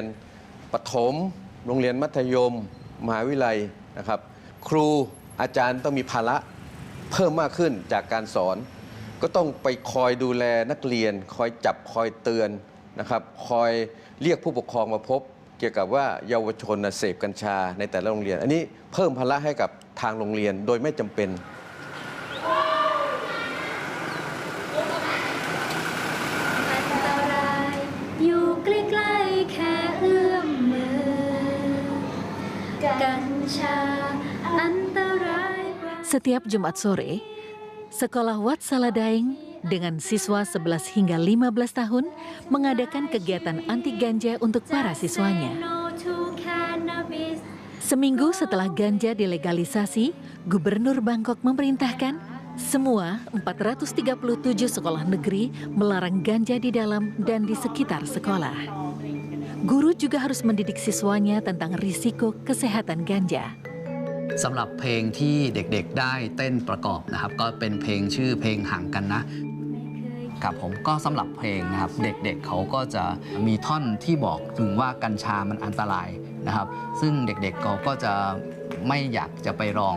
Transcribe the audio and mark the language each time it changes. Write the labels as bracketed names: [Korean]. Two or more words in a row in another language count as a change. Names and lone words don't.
[Thai] ประถมโรงเรียนมัธยมมหาวิทยาลัยนะครับครูอาจารย์ต้องมีภาระเพิ่มมากขึ้นจากการสอนก็ต้องไปคอยดูแลนักเรียนคอยจับคอยเตือนนะครับคอยเรียกผู้ปกครองมาพบเกี่ยวกับว่าเยาวชนเสพกัญชาในแต่ละโรงเรียนอันนี้เพิ่มภาระให้กับทางโรงเรียนโดยไม่จำเป็น อยู่ใกล้ๆแค่เอื้อมมือกัญชาอันตราย [Indonesian] Setiap Jumat sore, Sekolah Wat Saladaing dengan siswa 11 hingga 15 tahun mengadakan kegiatan anti ganja untuk para siswanya. Seminggu setelah ganja dilegalisasi, Gubernur Bangkok memerintahkan semua 437 sekolah negeri melarang ganja di dalam dan di sekitar sekolah. Guru juga harus mendidik siswanya tentang risiko kesehatan ganja. [Thai] สำหรับเพลงที่เด็กๆได้เต้นประกอบนะครับก็เป็นเพลงชื่อเพลงห่างกันนะครับผมก็สำหรับเพลงนะครับเด็กๆเขาก็จะมีท่อนที่บอกถึงว่ากัญชามันอันตรายนะครับซึ่งเด็กๆเขาก็จะไม่อยากจะไปลอง